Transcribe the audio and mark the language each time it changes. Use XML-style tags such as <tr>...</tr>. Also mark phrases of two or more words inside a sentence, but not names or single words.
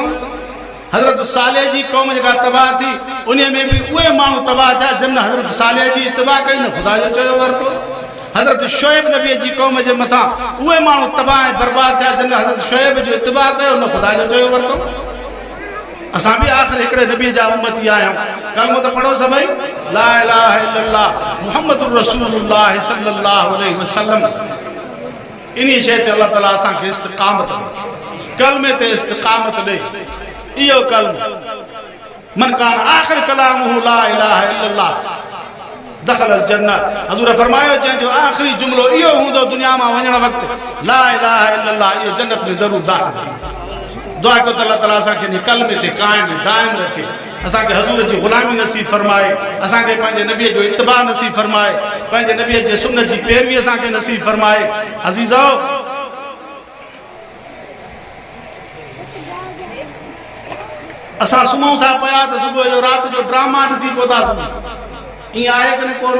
<sd>हज़रत सालेह जी क़ौम जेका तबाह थी उन में बि उहे माण्हू तबाह थिया जन न हज़रत सालेह जी इत्तिबा कई न ख़ुदा जो चयो वरितो। हज़रत शुएब नबी जी क़ौम जे मथां उहे माण्हू तबाह ऐं बर्बाद थिया जन हज़रत शुएब जो इत्तिबा कयो न ख़ुदा जो चयो वरितो। असां बि आख़िर हिकिड़े नबी जा उम्मती आहियूं। कलमो त पढ़ो सभई,</sd> <ar>لا إله إلا الله محمد رسول الله صلى الله عليه وسلم.</ar> <sd>इन शइ ते अल्लाह ताला असांखे इस्तिक़ामत ॾे, कलमे ते इस्तिक़ामत ॾे। इहो कलमो</sd> <ar>من كان آخر كلامه لا إله إلا الله دخل الجنة.</ar> <sd>हज़ूर फरमायो जंहिंजो आख़िरी जुमिलो इहो हूंदो दुनिया मां वञण वक़्तु</sd> <ar>لا إله إلا الله,</ar> <sd>इहो जन्नत में ज़रूरु दाख़िल थींदो। दुआ कयो त अल्लाह ताला असांखे इन कलमे ते क़ाइम दाइम रखे, असांखे हज़ूर जी ग़ुलामी नसीब फरमाए, असांखे पंहिंजे नबीअ जो इत्तिबा नसीब फरमाए, पंहिंजे नबीअ जे सुन्नत जी पैरवी असांखे नसीब फरमाए। अज़ीज़ो असां सुम्हूं था पिया त सुबुह जो राति जो ड्रामा ॾिसी पोइ था सुम्हूं, ईअं आहे की न कोन?</sd>